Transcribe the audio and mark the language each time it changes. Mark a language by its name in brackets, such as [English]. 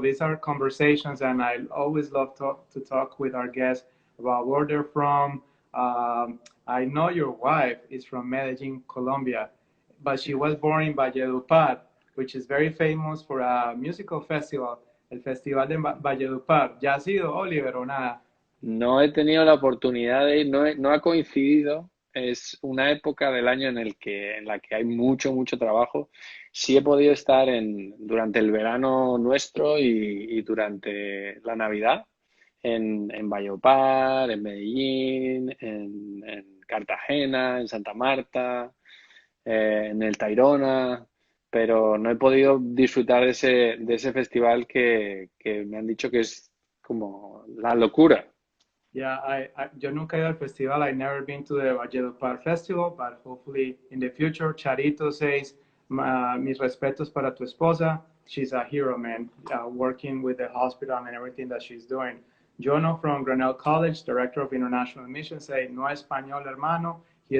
[English] These are conversations, and I always love to talk with our guests about where they're from. I know your wife is from Medellin, Colombia, but she was born in Valledupar, which is very famous for a musical festival, el Festival de Valledupar. [Spanish] ¿Ya ha sido, Oliver, o nada? No he tenido la oportunidad de ir, no ha coincidido. Es una época del año en la que hay mucho trabajo. Sí he podido estar durante el verano nuestro y durante la Navidad en Valledupar, en Medellín, en Cartagena, en Santa Marta, en el Tayrona, pero no he podido disfrutar de ese festival que me han dicho que es como la locura. Yeah, yo nunca he ido al festival. [English] I've never been to the Valledupar Festival, but hopefully in the future. Charito says, [Spanish] mis respetos para tu esposa. [English] She's a hero, man, working with the hospital and everything that she's doing. Jono from Grinnell College, Director of International Missions, say, [Spanish] no español, hermano. [English] He